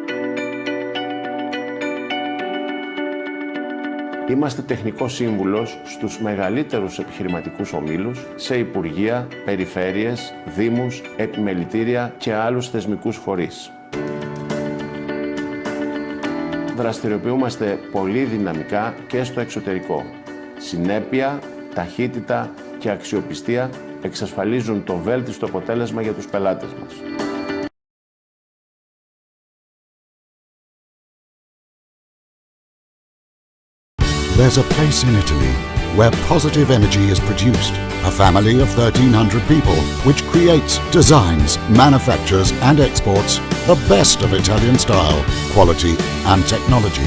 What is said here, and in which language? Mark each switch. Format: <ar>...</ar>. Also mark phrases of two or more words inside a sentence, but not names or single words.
<el>Είμαστε τεχνικός σύμβουλος στους μεγαλύτερους επιχειρηματικούς ομίλους, σε υπουργεία, περιφέρειες, δήμους, επιμελητήρια και άλλους θεσμικούς φορείς. Δραστηριοποιούμαστε πολύ δυναμικά και στο εξωτερικό. Συνέπεια, ταχύτητα και αξιοπιστία εξασφαλίζουν το βέλτιστο αποτέλεσμα για τους πελάτες μας.</el> <en>There's a place in Italy where positive energy is produced. A family of 1,300 people which creates, designs, manufactures and exports the best of Italian style, quality and technology.</en>